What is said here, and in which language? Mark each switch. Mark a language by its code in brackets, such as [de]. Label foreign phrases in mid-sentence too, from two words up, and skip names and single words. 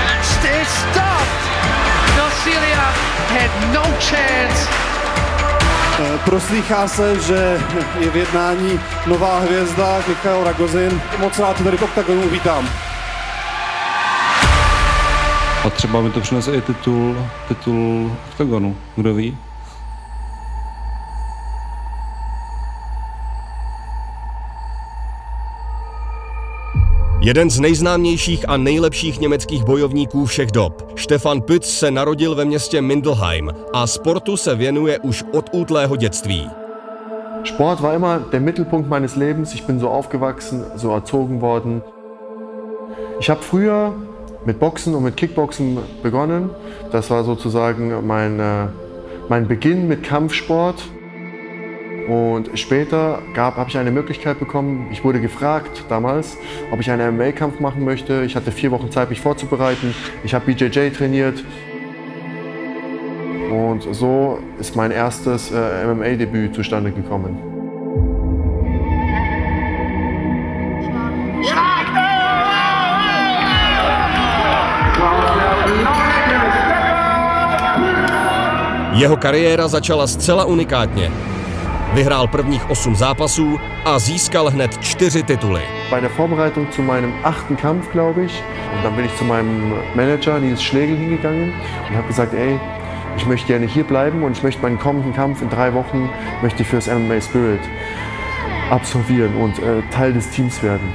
[en] Nosiglia had no chance. [cs] Proslýchá se, že je v jednání nová hvězda Michael Ragozin. Moc rád tady v Oktagonu vítám. A třeba by to přinesl i titul Oktagonu, kdo ví? Jeden z nejznámějších a nejlepších německých bojovníků všech dob, Stefan Pütz, se narodil ve městě Mindelheim a sportu se věnuje už od útlého dětství. [de] Sport war immer der Mittelpunkt meines Lebens. Ich bin so aufgewachsen, so erzogen worden. Ich habe früher mit Boxen und mit Kickboxen begonnen. Das war sozusagen mein Beginn mit Kampfsport. Und später habe ich eine Möglichkeit bekommen, ich wurde gefragt damals, ob ich einen MMA-Kampf machen möchte. Ich hatte 4 Wochen Zeit, mich vorzubereiten. Ich habe BJJ trainiert. Und so ist mein erstes MMA-Debüt zustande gekommen. [cs] Jeho kariéra začala zcela unikátně. Vyhrál prvních 8 zápasů a získal hned 4 tituly. [de] Bei der Vorbereitung zu meinem 8. Kampf, glaube ich, und dann bin ich zu meinem Manager Nils Schlegel hingegangen und habe gesagt, ey, ich möchte gerne hier bleiben und ich möchte meinen kommenden Kampf in 3 Wochen möchte ich fürs MMA Spirit absolvieren und Teil des Teams werden.